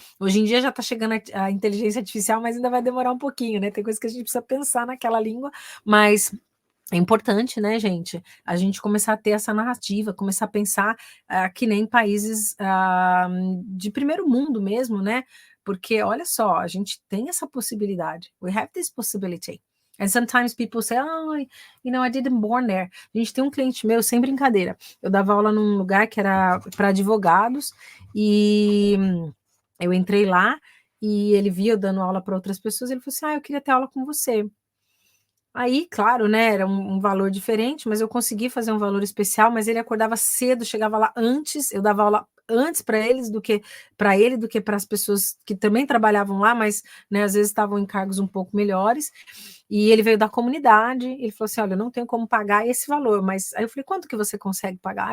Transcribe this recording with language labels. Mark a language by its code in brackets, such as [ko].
[pt] Hoje em dia já está chegando a inteligência artificial, mas ainda vai demorar um pouquinho, né? Tem coisa que a gente precisa pensar naquela língua, mas é importante, né, gente, a gente começar a ter essa narrativa, começar a pensar que nem países de primeiro mundo mesmo, né? Porque, olha só, a gente tem essa possibilidade. [en] We have this possibility. And sometimes people say, I didn't born there. [pt] A gente tem um cliente meu, sem brincadeira. Eu dava aula num lugar que era para advogados e eu entrei lá e ele via eu dando aula para outras pessoas. Ele falou assim, eu queria ter aula com você. Aí, claro, né, era um valor diferente, mas eu consegui fazer um valor especial, mas ele acordava cedo, chegava lá antes, eu dava aula antes para eles do que para ele, do que para as pessoas que também trabalhavam lá, mas, né, às vezes estavam em cargos um pouco melhores, e ele veio da comunidade, ele falou assim, olha, eu não tenho como pagar esse valor, mas aí eu falei, quanto que você consegue pagar?